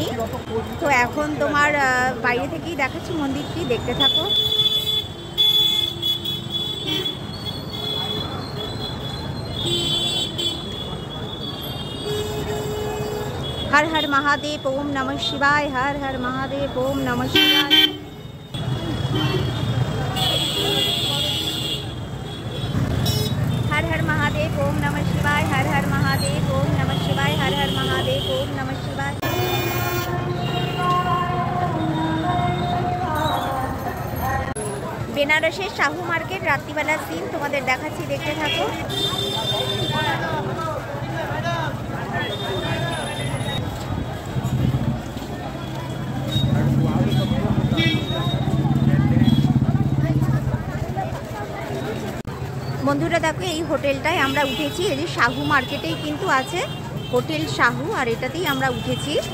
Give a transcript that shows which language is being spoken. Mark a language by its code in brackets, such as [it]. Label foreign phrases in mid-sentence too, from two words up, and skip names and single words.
[bn] তো এখন তোমার বাইরে থেকেই দেখাচ্ছি মন্দিরটি, দেখতে থাকো। [sa] हर हर महादेव, ओम नमः शिवाय। हर हर महादेव, ओम नमः शिवाय। हर हर ओम नमः शिवाय, हर हर महादेव। ओम नमः शिवाय, हर हर महादेव। ओम नमः शिवाय। [bn] বেনারসের শাহু মার্কেট রাত্রিবেলার সিন তোমাদের দেখাচ্ছি, দেখতে থাকো। বন্ধুরা দেখো, এই হোটেলটায় আমরা উঠেছি, এই যে শাহু মার্কেটেই কিন্তু আছে হোটেল শাহু, আর এটাতেই আমরা উঠেছি।